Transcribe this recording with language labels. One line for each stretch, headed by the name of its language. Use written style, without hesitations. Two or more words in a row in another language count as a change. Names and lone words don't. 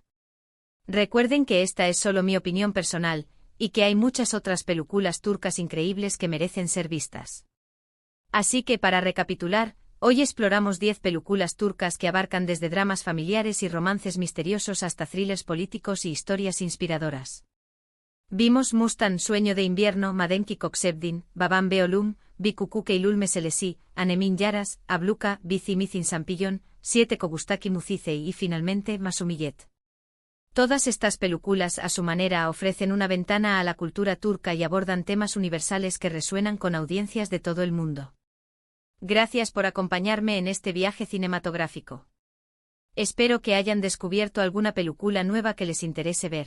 Spanish: Recuerden que esta es solo mi opinión personal, y que hay muchas otras películas turcas increíbles que merecen ser vistas. Así que para recapitular, hoy exploramos 10 películas turcas que abarcan desde dramas familiares y romances misteriosos hasta thrillers políticos y historias inspiradoras. Vimos Mustan, Sueño de invierno, Madenki Koksebdin, Babam Beolum, Bikukuke Eylül Meselesi, Anemin Yaras, Abluka, Bizi Mizin Sampillón, 7 Kogustaki Muzize y finalmente Masumiyet. Todas estas películas a su manera ofrecen una ventana a la cultura turca y abordan temas universales que resuenan con audiencias de todo el mundo. Gracias por acompañarme en este viaje cinematográfico. Espero que hayan descubierto alguna película nueva que les interese ver.